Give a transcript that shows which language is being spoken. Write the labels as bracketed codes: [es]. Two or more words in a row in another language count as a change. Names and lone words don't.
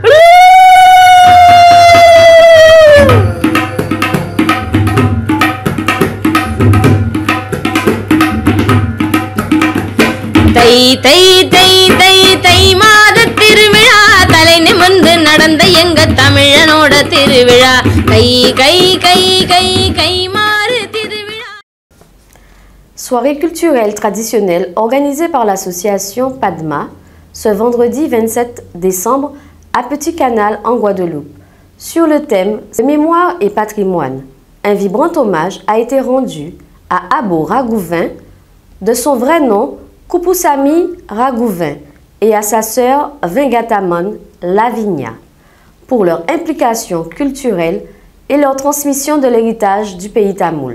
[ta] தை தை தை தை தை மாத திருவிழா தலை நிமிர்ந்து நடந்த எங்க தமிழனோட திருவிழா கை கை கை கை கை மாறு திருவிழா. [fr] Soirée culturelle traditionnelle organisée par l'association Padma ce vendredi 27 décembre à Petit Canal en Guadeloupe sur le thème Mémoire et patrimoine. Un vibrant hommage a été rendu à Abo Ragouvin, de son vrai nom Kupusami Ragouvin, et à sa sœur Vengatamon Lavinia pour leur implication culturelle et leur transmission de l'héritage du pays tamoul.